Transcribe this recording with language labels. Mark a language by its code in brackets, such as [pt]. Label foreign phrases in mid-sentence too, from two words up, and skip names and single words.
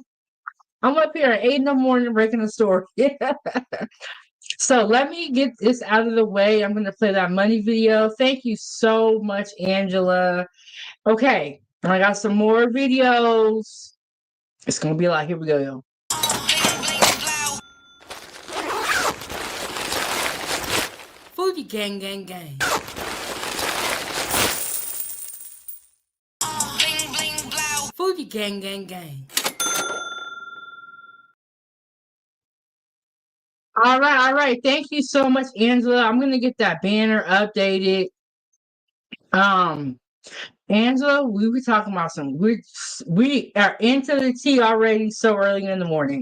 [en] I'm up here at 8 in the morning breaking the story. So let me get this out of the way. I'm going to play that money video. Thank you so much, Angela. Okay, I got some more videos. It's going to be a lot. Here we go, yo. Foodiegang, gang, gang. Foodiegang, gang, gang. All right. Thank you so much, Angela. I'm gonna get that banner updated. Angela, we were talking about we are into the tea already so early in the morning.